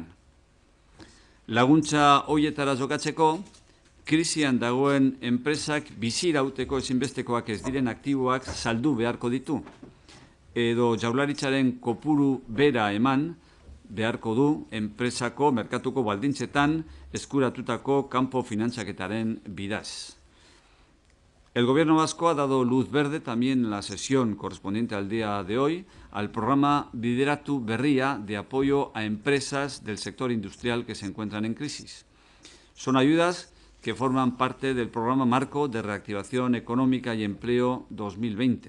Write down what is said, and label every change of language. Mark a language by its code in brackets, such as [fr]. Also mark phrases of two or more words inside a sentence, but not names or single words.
[eu] Laguntza hoietara jokatzeko, krisian dagoen enpresak bizirauteko ezinbestekoak ez diren aktiboak saldu beharko ditu, edo jaurlaritzaren kopuru bera eman beharko du enpresako merkatuko baldintzetan eskuratutako kanpo finantzaketaren bidaz. [es] El Gobierno vasco ha dado luz verde también en la sesión correspondiente al día de hoy al programa Bideratu Berria de apoyo a empresas del sector industrial que se encuentran en crisis. Son ayudas que forman parte del Programa Marco de Reactivación Económica y Empleo 2020.